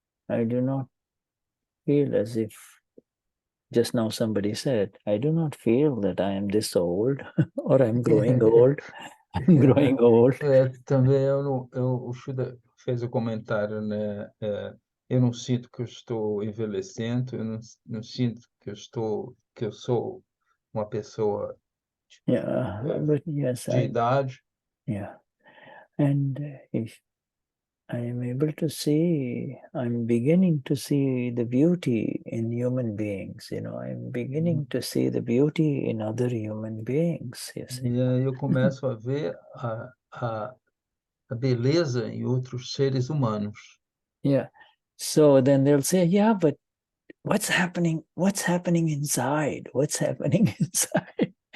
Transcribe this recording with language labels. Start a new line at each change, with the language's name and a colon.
English: I do not feel as if just now somebody said, I do not feel that I am this old or I'm growing old. I'm growing old.
Portuguese: Também o Shuddha fez o comentário, né? Eu não sinto que eu estou envelhecendo, eu não sinto que eu sou uma pessoa
English: but yes,
Portuguese: de idade.
English: Yeah. And if I am able to see, I'm beginning to see the beauty in human beings, I'm beginning to see the beauty in other human beings. Yes.
Portuguese: E aí eu começo a ver a beleza em outros seres humanos.
English: Yeah. So then they'll say, yeah, but what's happening? What's happening inside? What's happening inside?